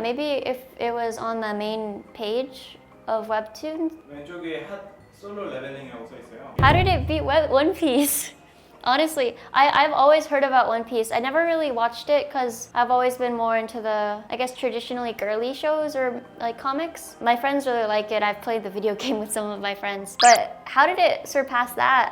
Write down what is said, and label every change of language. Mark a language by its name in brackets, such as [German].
[English] Maybe if it was on the main page of Webtoon. [Korean] 왼쪽에 핫 솔로 레벨링이라고 써 있어요. [English] How did it beat One Piece? Honestly, I've always heard about One Piece. I never really watched it because I've always been more into the, I guess, traditionally girly shows or like comics. My friends really like it. I've played the video game with some of my friends. But how did it surpass that?